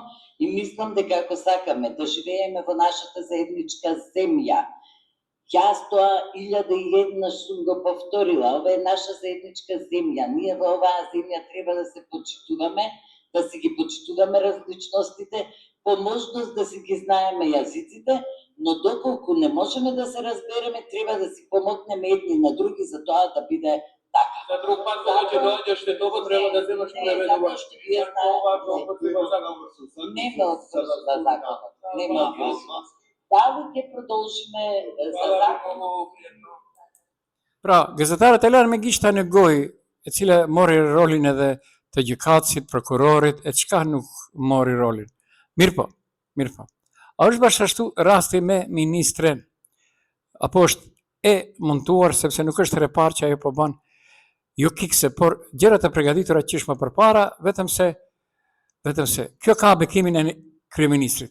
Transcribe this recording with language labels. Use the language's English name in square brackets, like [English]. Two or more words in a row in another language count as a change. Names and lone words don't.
[Macedonian] и мислам дека ако сакаме да живееме во нашата заедничка земја, јас тоа 1001 сум го повторила, ова е наша заедничка земја, ние во оваа земја треба да се почитуваме, да си ги почитуваме различностите, по можност да си ги знаеме јазиците, но доколку не можеме да се разбереме, треба да си помогнеме едни на други за тоа да биде така. За друг пат кога ќе доаѓаш те тоа треба да земаш преведувач. Нема обврзува законот. Нема обврзува. Дали ќе продолжиме за законот? [Albanian] Pra, gazetarët e larë me gishta në gojë, e cila mori rolin edhe të gjykatësit, prokurorit, e çka nuk mori rolin. Mirë po. A është bashkështu rasti me ministren? Apo është e montuar, sepse nuk është herë e parë që ajo po bën jo kikse, por gjërat e përgatitura që është më përpara, vetëm se kjo ka bekimin e kryeministrit.